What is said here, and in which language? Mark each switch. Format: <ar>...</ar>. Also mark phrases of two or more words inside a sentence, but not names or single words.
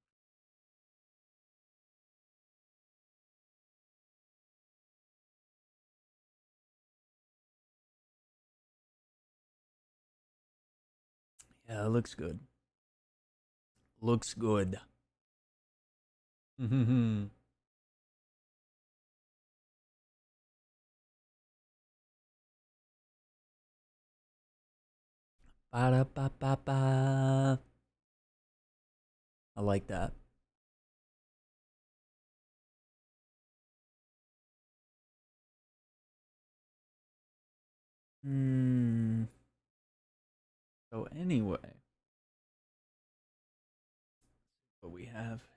<en>Yeah, it looks good. Looks good. Ba-da-ba-ba-ba. I like that. Hmm. So anyway, what we have.</en>